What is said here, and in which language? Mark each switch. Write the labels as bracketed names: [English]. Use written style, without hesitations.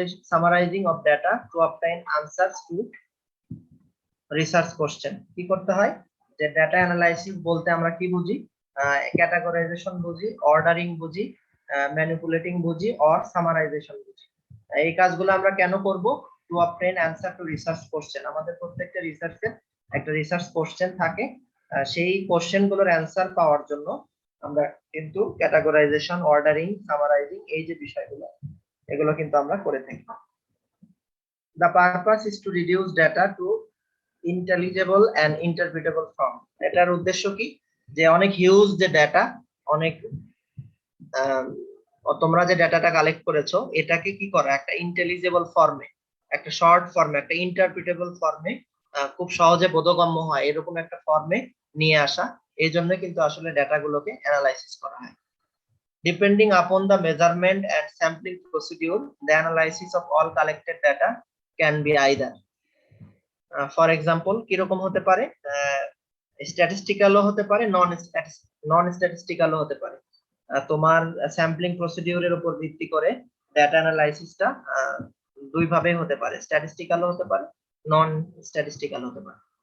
[English] summarizing of data to obtain answers to research question. [Bangla] কি করতে হয়, যে ডেটা অ্যানালাইসিস বলতে আমরা কি বুঝি, ক্যাটাগরাইজেশন বুঝি, অর্ডারিং বুঝি, ম্যানিপুলেটিং বুঝি, অর সামারাইজেশন বুঝি। এই কাজগুলো আমরা কেন করব, [English] To obtain answer to research question. [Bangla] আমাদের প্রত্যেকটা রিসার্চে একটা রিসার্চ কোশ্চেন থাকে, সেই কোশ্চেন গুলোর অ্যানসার পাওয়ার জন্য আমরা কিন্তু ক্যাটাগরাইজেশন, অর্ডারিং, সামারাইজিং, এই যে বিষয়গুলো, এগুলো কিন্তু আমরা করে থাকি। [English] The purpose is to reduce data to intelligible and interpretable form. [Bangla] এটার উদ্দেশ্য কি, যে অনেক হিউজ যে ডেটা, অনেক তোমরা যে ডেটাটা কালেক্ট করেছো এটাকে কি করা, একটা ইন্টেলিজেবল ফর্মে, একটা শর্ট ফর্মে, একটা ইন্টারপ্রিটেবল ফর্মে, খুব সহজে বোধগম্য হয় এরকম একটা ফর্মে নিয়ে আসা। এই জন্য কিন্তু আসলে ডেটাগুলোকে অ্যানালাইসিস করা হয়। [English] Depending upon the measurement and sampling procedure, the analysis of all collected data can be either, for example [Bangla] কিরকম হতে পারে, স্ট্যাটিস্টিক্যালও হতে পারে, নন স্ট্যাটিস্টিক্যালও হতে পারে। তোমার স্যাম্পলিং প্রসিডিউরের উপর ভিত্তি করে ডেটা অ্যানালাইসিসটা দুই ভাবে হতে পারে, স্ট্যাটিস্টিক্যালও হতে পারে, নন স্ট্যাটিস্টিক্যাল হতে পারে।